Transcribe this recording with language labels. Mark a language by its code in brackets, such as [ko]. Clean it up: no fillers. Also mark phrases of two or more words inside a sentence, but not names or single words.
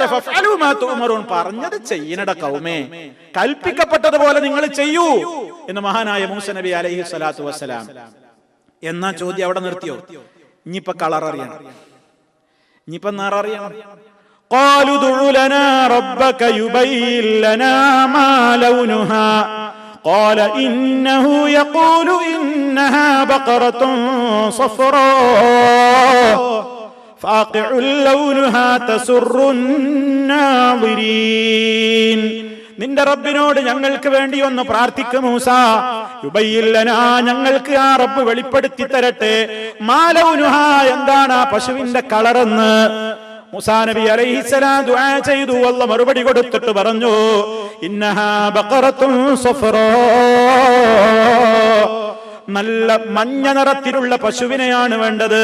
[ar] فافعلوا ما تؤمرون, [ml] പറഞ്ഞത് ചെയ്യണട കൗമേ, കൽപ്പിക്കപ്പെട്ടതുപോലെ നിങ്ങൾ ചെയ്യൂ എന്ന് മഹാനായ മൂസ നബി [ar] عليه الصلاة والسلام. [ml] എന്നാ ചോദ്യം അവിടെ നിർത്തിയോ? ഇനിയിപ്പോ കളർ അറിയണം, ഇനിയിപ്പോ നിറ അറിയണം. [ar] قالوا ادع لنا ربك يبين لنا ما لونها قال إنه يقول إنها بقرة صفراء فاقع لونها تسر الناظرين. [ml] നിന്റെ റബ്ബിനോട് ഞങ്ങൾക്ക് വേണ്ടി ഒന്ന് പ്രാർത്ഥിക്കും മൂസ. [ar] يبين لنا, [ml] ഞങ്ങൾക്ക് ആ റബ്ബ് വെളിപ്പെടുത്തി തരട്ടെ. [ar] ما لونها, [ml] എന്താണ് ആ പശുവിന്റെ കളറെന്ന്. മൂസാ നബി അലൈഹിസ്സലാം ദുആ ചെയ്തു. അല്ലാഹ് മറുപടി കൊടുത്തിട്ട് പറഞ്ഞു, [ar] إنها بقرة صفراء, [ml] നല്ല മഞ്ഞ നിറത്തിലുള്ള പശുവിനെയാണ് വേണ്ടത്.